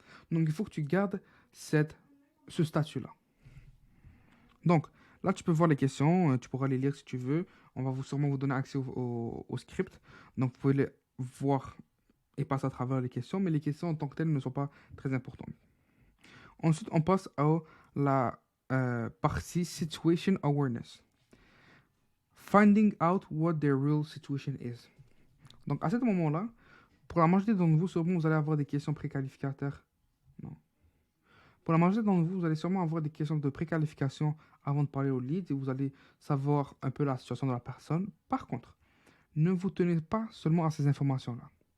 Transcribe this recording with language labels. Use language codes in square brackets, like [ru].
[fr] Donc il faut que tu gardes ce statut-là. Donc là, tu peux voir les questions, tu pourras les lire si tu veux. On va sûrement vous donner accès au script. Donc vous pouvez les voir et passer à travers les questions, mais les questions en tant que telles ne sont pas très importantes. Ensuite, on passe à la partie Situation Awareness. [en] Finding out what their real situation is. [fr] Donc, à ce moment-là, pour la majorité d'entre vous, sûrement, vous allez avoir des questions préqualificateurs. Non. Pour la majorité d'entre vous, vous allez sûrement avoir des questions de préqualification avant de parler au lead et vous allez savoir un peu la situation de la personne. Par contre, ne vous tenez pas seulement à ces informations-là.